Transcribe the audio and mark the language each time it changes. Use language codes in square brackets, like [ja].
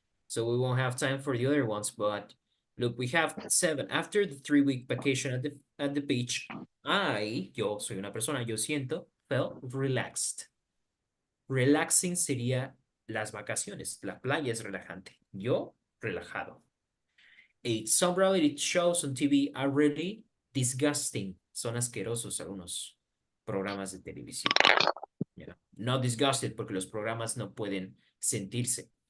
[en] So we won't have time for the other ones, but look, we have 7. After the 3-week vacation at the beach, [es] yo soy una persona, [en] yo felt relaxed. [es] Relaxing sería las vacaciones. La playa es relajante. Yo, relajado. 8. [en] Some reality shows on TV are really disgusting. [es] Son asquerosos algunos programas de televisión. Yeah. Not disgusted porque los programas no pueden sentirse.